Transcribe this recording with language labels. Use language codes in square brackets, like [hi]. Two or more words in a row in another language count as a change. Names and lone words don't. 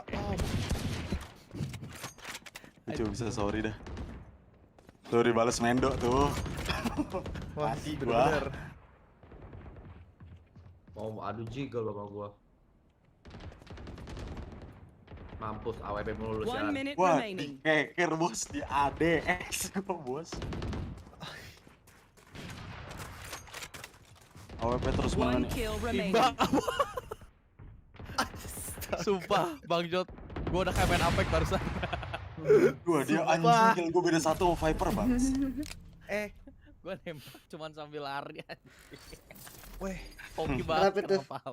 [id] Ya Coba bisa sorry dah. Tuh dibales Mendo tuh. Wah, Mati bener-bener. Mau adu jiggle sama gua. Mampus AWP mulu [en] One [id] sialan. [en] minute [id] Wah, [en] remaining. [id] dikeker bos di ADX kok bos. AWP terus [en] One [id] mana nih? [en] kill remaining. [id] Sumpah, Bang Jot, gua udah kayak main Apex barusan. Gua dia anjing kill gua beda 1 sama Viper bang. Gua nembak cuman sambil lari anjing. Weh, hoki Kenapa banget tuh? kenapa?